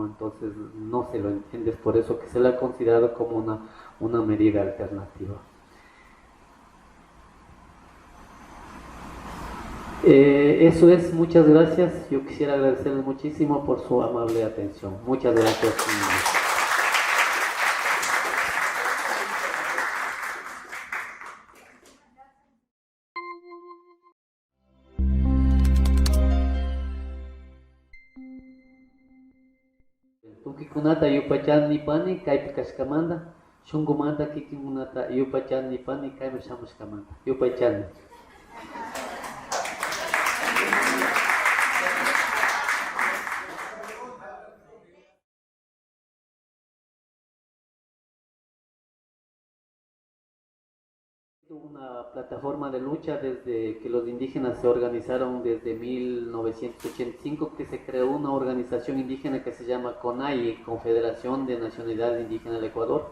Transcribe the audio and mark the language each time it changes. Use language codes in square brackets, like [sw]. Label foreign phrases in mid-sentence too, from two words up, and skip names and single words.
[es] Entonces no se lo entiende, es por eso que se la ha considerado como una medida alternativa. Eso es, muchas gracias. Yo quisiera agradecerles muchísimo por su amable atención. Muchas gracias. [qu] Tukikunata yupachan nipani kaypi kashkamanta, shunkumanta kikinkunata yupachan nipani kaypi shamushkamanta. Yupachan. [es] Una plataforma de lucha desde que los indígenas se organizaron desde 1985, que se creó una organización indígena que se llama CONAIE, Confederación de Nacionalidades Indígenas del Ecuador.